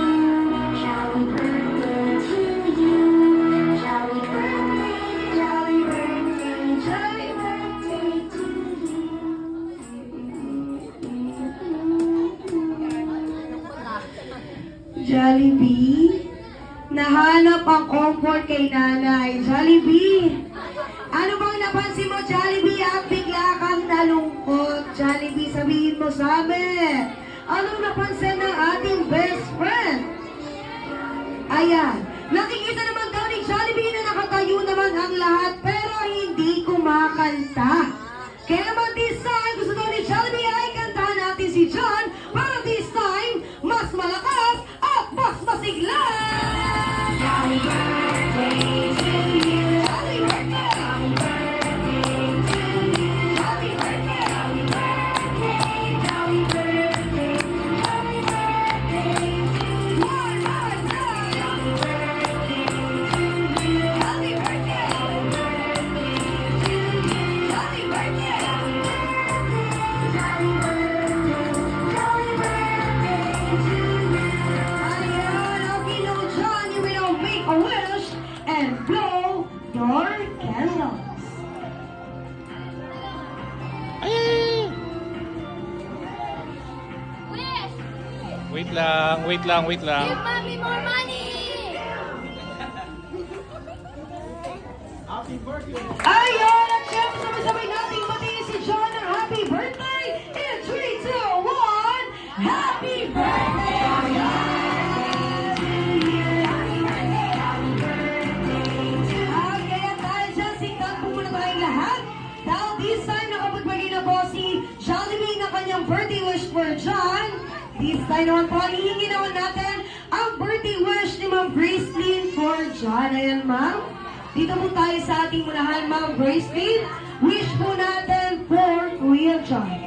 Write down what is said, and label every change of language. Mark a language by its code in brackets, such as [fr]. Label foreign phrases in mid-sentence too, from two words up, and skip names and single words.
[en] Jolly birthday to you. Jolly birthday, jolly birthday, jolly birthday to you. [tl] Jollibee, nahanap ang comfort kay nanay. Jollibee, ano bang napansin mo, Jollibee, at bigla kang nalungkot? Jollibee, sabihin mo sa amin, anong napansin ng ating [en] best friend? [tl] Ayan, nakikita naman daw ni Jollibee na nakatayo naman ang lahat pero hindi kumakanta. Kaya naman [en] this time, [tl] gusto daw ni Jollibee ay kantahan natin si John para [en] this time, [tl] mas malakas at mas masigla! [en] Jolly birthday to you. Jolly birthday! Jolly birthday to you. Jolly birthday, jolly birthday, jolly birthday, jolly birthday to you. One more time! Jolly birthday to you. Happy birthday! Jolly birthday to you. Happy birthday! Jolly birthday, jolly birthday to you. [tl] Ayan, [en] okay now, John, you will now make a wish and blow your candles. Wish! [tl] Wait lang, wait lang, wait lang. [en] Give mommy more money! [tl] Ayan, at syempre sabay-sabay nating batiin si John ng [en] happy birthday in 3, 2, 1! Happy birthday! [tl] At kaya dahil dyan, sigtan po muna tayong lahat. Dahil [en] this time, [tl] nakapagbigay na po si Jollibee ng kanyang [en] birthday wish for John. This time [tl] naman po, hihingi naman natin ang [en] birthday wish [tl] ni Ma'am Gracelyn for John. Ayan, ma'am. Dito po tayo sa ating unahan, Ma'am Gracelyn. Wish po natin for Kuya John.